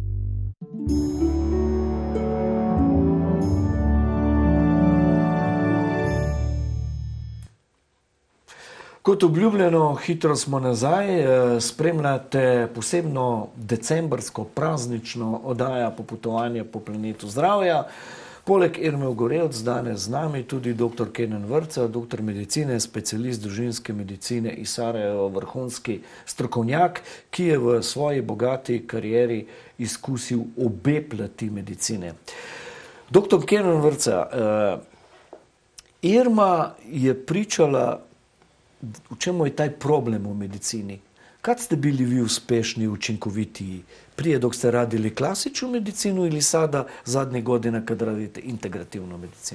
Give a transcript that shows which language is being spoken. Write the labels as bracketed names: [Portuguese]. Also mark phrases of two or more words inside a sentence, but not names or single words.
[Slovenian] Kot obljubljeno, hitro smo nazaj, spremljate posebno decembrsko praznično oddajo Popotovanje po planetu zdravja. Poleg Irme Ogorevc danes z nami tudi dr. Kenan Vrca, doktor medicine, specialist družinske medicine iz Sarajeva, vrhunski strokovnjak, ki je v svoji bogati karieri izkusil obe plati medicine. Dr. [Bosnian] Kenan Vrca, Irma je pričala, v čemu je taj problem v medicini? Kad ste bili vi uspešni, učinkoviti? Prije dok ste radili klasičnu medicinu ili sada zadnjih godina kad radite integrativnu medicinu?